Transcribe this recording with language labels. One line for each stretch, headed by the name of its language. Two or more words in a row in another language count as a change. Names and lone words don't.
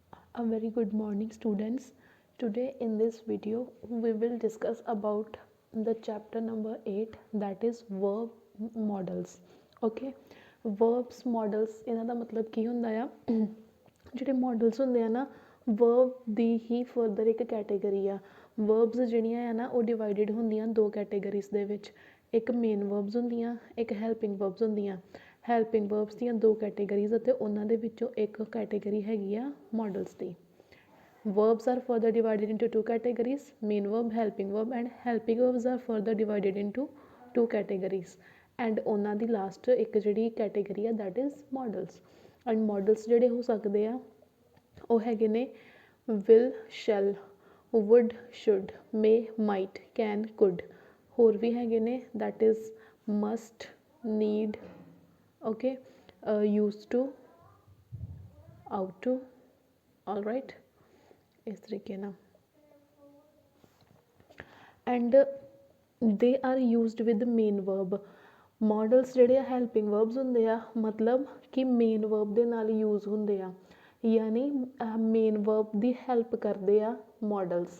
English: A very good morning, students. Today in this video we will discuss about the chapter number 8, that is verb models. Okay, verbs models
Punjabi: ਇਹਨਾਂ ਦਾ ਮਤਲਬ ਕੀ ਹੁੰਦਾ ਆ ਜਿਹੜੇ ਮੋਡਲਸ ਹੁੰਦੇ ਆ ਨਾ ਵਰਬ ਦੀ ਹੀ ਫਰਦਰ ਇੱਕ ਕੈਟੇਗਰੀ ਆ। ਵਰਬਸ ਜਿਹੜੀਆਂ ਆ ਨਾ ਉਹ ਡਿਵਾਈਡਡ ਹੁੰਦੀਆਂ ਦੋ ਕੈਟੇਗਰੀਜ਼ ਦੇ ਵਿੱਚ, ਇੱਕ
English: main verbs
Punjabi: ਹੁੰਦੀਆਂ, ਇੱਕ
English: helping verbs
Punjabi: ਹੁੰਦੀਆਂ।
English: helping verbs
Punjabi: ਦੀਆਂ ਦੋ ਕੈਟੇਗਰੀਜ਼ ਅਤੇ ਉਹਨਾਂ ਦੇ ਵਿੱਚੋਂ ਇੱਕ ਕੈਟੇਗਰੀ ਹੈਗੀ ਆ ਮੋਡਲਸ ਦੀ।
English: Verbs are further divided into two categories, main verb, helping verb, and helping verbs are further divided into two categories.
Punjabi: And ਉਹਨਾਂ ਦੀ ਲਾਸਟ ਇੱਕ ਜਿਹੜੀ ਕੈਟੇਗਰੀ ਆ
English: that is models. And models
Punjabi: ਜਿਹੜੇ ਹੋ ਸਕਦੇ ਆ ਉਹ ਹੈਗੇ ਨੇ
English: will, shall, would, should, may, might, can, could.
Punjabi: ਹੋਰ ਵੀ ਹੈਗੇ ਨੇ
English: that is must, need, okay, used to, ought to, all right,
Punjabi: ਇਸ ਤਰੀਕੇ ਨਾਲ।
English: and they are used with main verb.
Punjabi: ਮੋਡਲਸ ਜਿਹੜੇ ਆ
English: helping verbs
Punjabi: ਹੁੰਦੇ ਆ, ਮਤਲਬ ਕਿ
English: main verb
Punjabi: ਦੇ ਨਾਲ ਯੂਜ਼ ਹੁੰਦੇ ਆ, ਯਾਨੀ
English: main verb
Punjabi: ਦੀ ਹੈਲਪ ਕਰਦੇ ਆ ਮੋਡਲਸ।